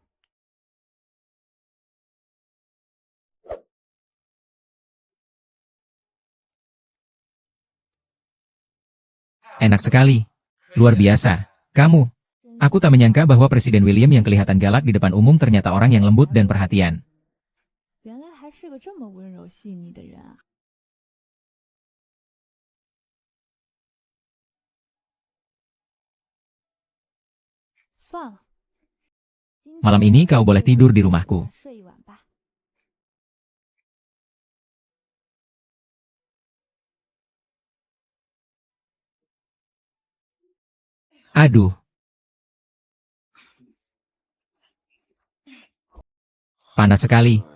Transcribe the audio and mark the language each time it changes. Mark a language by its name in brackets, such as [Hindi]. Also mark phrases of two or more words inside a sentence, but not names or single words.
[Indonesian] Enak sekali. Luar biasa. Kamu. Aku tak menyangka bahwa Presiden William yang kelihatan galak di depan umum ternyata orang yang lembut dan perhatian. [Chinese] 原来还是个这么温柔细腻的人啊！算了，今 [Indonesian] Malam [Chinese] 天 [Indonesian] ini kau boleh [Chinese] 就 [Indonesian] tidur [Chinese] 让 [Indonesian] di [Chinese] 你在 [Indonesian] rumahku. [Chinese] 家睡一晚吧。 [Indonesian] Aduh, panas sekali.